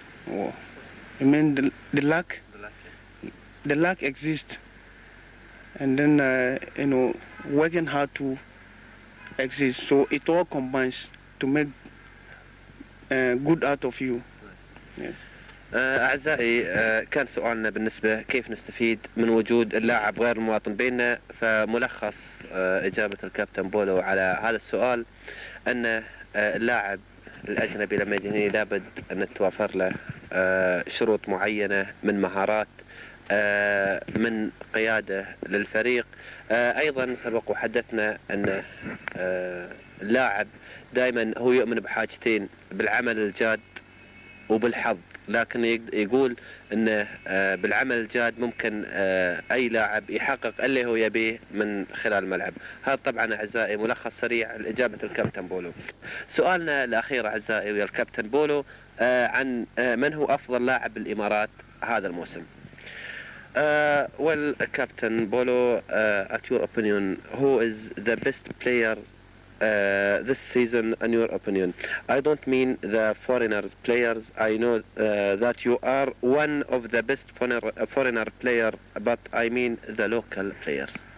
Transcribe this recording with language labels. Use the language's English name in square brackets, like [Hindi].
[English] Oh, you mean the luck? The luck, yeah. The luck exists. And then, working hard to exist. So it all combines to make good out of you. Yes. [Arabic] أعزائي, كان سؤالنا بالنسبة كيف نستفيد من وجود اللاعب غير المواطن بيننا. فملخص إجابة الكابتن بولو على هذا السؤال أن اللاعب الأجنبي لما يجي لابد أن تتوافر له شروط معينة من مهارات، من قيادة للفريق. أيضا سبق وحدثنا أن اللاعب دائما هو يؤمن بحاجتين، بالعمل الجاد وبالحظ. لكن يقول أن بالعمل الجاد ممكن أي لاعب يحقق اللي هو يبيه من خلال الملعب. هذا طبعا أعزائي ملخص سريع لإجابة الكابتن بولو. سؤالنا الأخير أعزائي ويا الكابتن بولو عن من هو أفضل لاعب بالإمارات هذا الموسم. [English] Well, Captain Bolo, at your opinion, who is the best player this season in your opinion? I don't mean the foreigners players. I know that you are one of the best foreigner player, but I mean the local players.